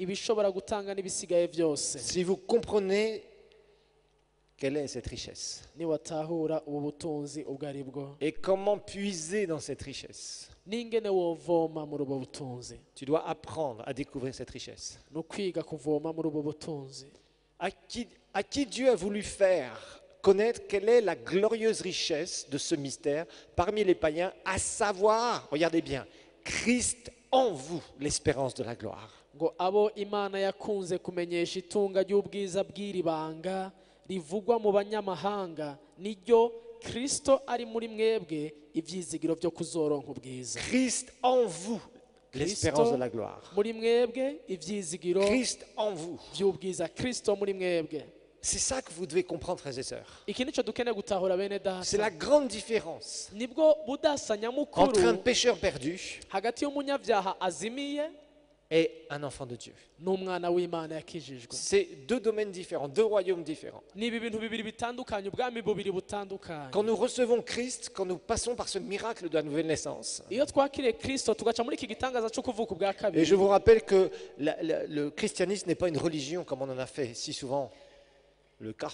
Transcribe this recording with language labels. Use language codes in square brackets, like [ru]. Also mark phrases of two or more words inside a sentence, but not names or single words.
[fr] Si vous comprenez quelle est cette richesse et comment puiser dans cette richesse, tu dois apprendre à découvrir cette richesse. À qui Dieu a voulu faire connaître quelle est la glorieuse richesse de ce mystère parmi les païens, à savoir, regardez bien, Christ en vous, l'espérance de la gloire. [rn] Rivugwa mu banyamahanga niryo Kristo ari muri mwebwe ivyizigiro byo kuzoronka ubwiza. [fr] Christ en vous, l'espérance de la gloire. [rn] Muri mwebwe ivyizigiro [fr] Christ en vous. [rn] by'ubwiza. Kristo muri mwebwe. [fr] C'est ça que vous devez comprendre, frères et sœurs. [rn] Iki nico dukeneye gutahura bene data. [fr] C'est la grande différence [rn] Nibwo budasa nyamukuru [fr] entre un pécheur perdu [rn] hagati y'umunyabyaha azimiye [fr] et un enfant de Dieu. C'est deux domaines différents, deux royaumes différents. Quand nous recevons Christ, quand nous passons par ce miracle de la nouvelle naissance, et je vous rappelle que le christianisme n'est pas une religion comme on en a fait si souvent le cas.